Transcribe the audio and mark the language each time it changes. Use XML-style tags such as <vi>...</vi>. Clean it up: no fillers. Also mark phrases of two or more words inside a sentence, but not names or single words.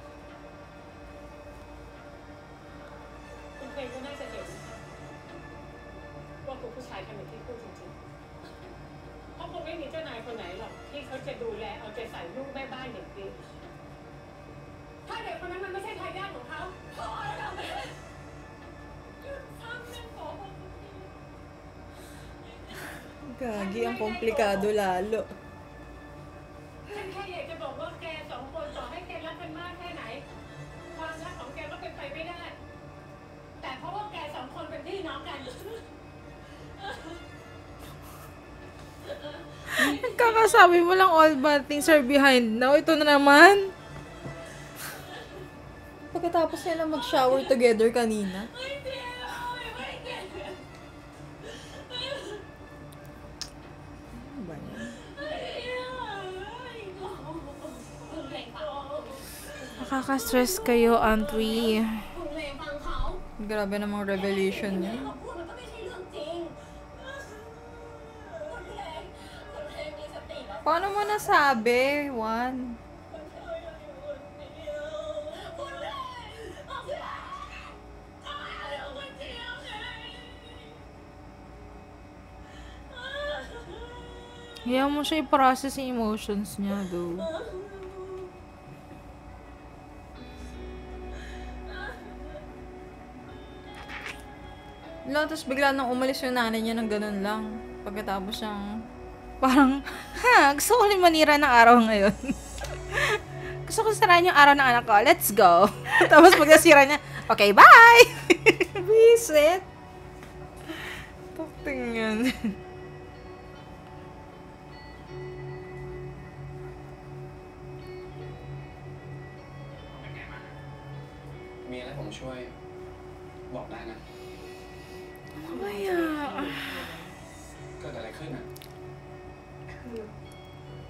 <th>คุณเพลงก็น่าจะเห็นนะคะว่าคุณผู้ชายทำอย่างที่พูดจริงๆเพราะคงไม่มีเจ้านายคนไหนหรอกที่เขาจะดูแลเอาใจใส่ลูกแม่บ้านอย่างดี ถ้าเด็กคนนั้นมันไม่ใช่ทายาทของเขาพอแล้วทำไปเลยหยุดทำเรื่องขอบอกคุณพี่</th> <tl>Gagi, ang komplikado lalo.</tl> <th>ฉันแค่อยากจะบอกว่าแกสองคนต่อให้แกรักกันมากแค่ไหน ความรักของแกก็เป็นไปไม่ได้ แต่เพราะว่าแกสองคนเป็นพี่น้องกัน</th> <tl>Kakasabi mo lang</tl> <en>all bad things are behind now.</en> <tl>Ito na naman. Pagkatapos nila mag-</tl> <en>shower together</en> <tl>kanina. Ano ba yan? Nakaka-stress kayo, Aunt Wee.</tl> <th>คุณเพลงฟังเขา</th> <tl>Grabe namang revelation niya.</tl> <th>เขาพูดมันก็ไม่ใช่เรื่องจริงคุณเพลงมีสติแล้ว</th> <tl>Paano mo nasabi, Juan?</tl> <th>คุณเพลงยังอยู่คนเดียวคุณเพลงเอาเพลงทำไมเราคนเดียวไง</th> <tl>Hayaan mo siya i-process yung emotions niya, though. Wala, tapos bigla nang umalis yung nanay niya ng ganun lang. Pagkatapos siyang... Parang, gusto ko rin manira ng araw ngayon. Gusto ko sirahan yung araw ng anak ko.</tl> <en>Let's go.</en> <tl>Tapos pag nasira niya,</tl> <en>okay, bye!</en> <tl>Visit! Takting yan.</tl> <th>มีอะไรผมช่วย บอกได้นะ</th> <tl>Kaya,</tl> <th>เกิดอะไรขึ้นอ่ะ</th>